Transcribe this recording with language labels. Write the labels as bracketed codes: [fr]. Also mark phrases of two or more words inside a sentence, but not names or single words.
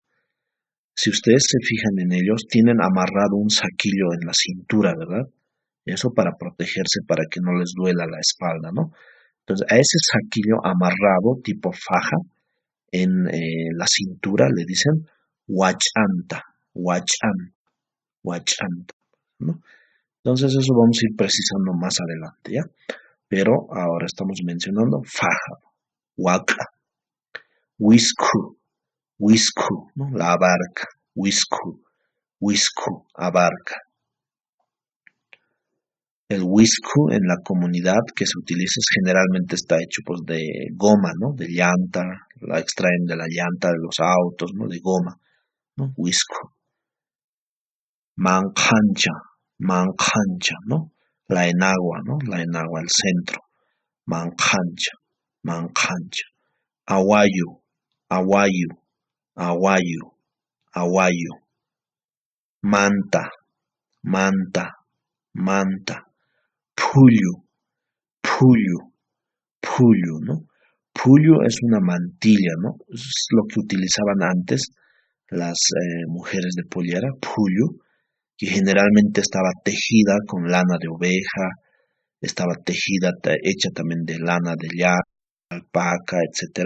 [es] Si ustedes se fijan en ellos, tienen amarrado un saquillo en la cintura, ¿verdad? Eso para protegerse, para que no les duela la espalda, ¿no? Entonces, a ese saquillo amarrado, tipo faja, en la cintura le dicen [ay] huachanta, huachan, huachanta, [es] ¿no? Entonces, eso vamos a ir precisando más adelante, ¿ya? Pero ahora estamos mencionando faja, huaca, [ay] whisku, whisku, [es] ¿no? La abarca, [ay] whisku, whisku, [es] abarca. El whisku en la comunidad que se utiliza generalmente está hecho pues de goma, ¿no? De llanta, la extraen de la llanta de los autos, ¿no? De goma, ¿no? [ay] Whisku. Mancancha, mancancha, [es] ¿no? La enagua, ¿no? La enagua, el centro. [ay] Mancancha, mancancha. [es] Aguayo, aguayo, aguayo, aguayo. Manta, manta, manta. [ay] Puyo, puyo, puyo, [es] ¿no? Puyo es una mantilla, ¿no? Es lo que utilizaban antes las mujeres de pollera, puyo, que generalmente estaba tejida con lana de oveja, estaba tejida, hecha también de lana de llama, alpaca, etcétera.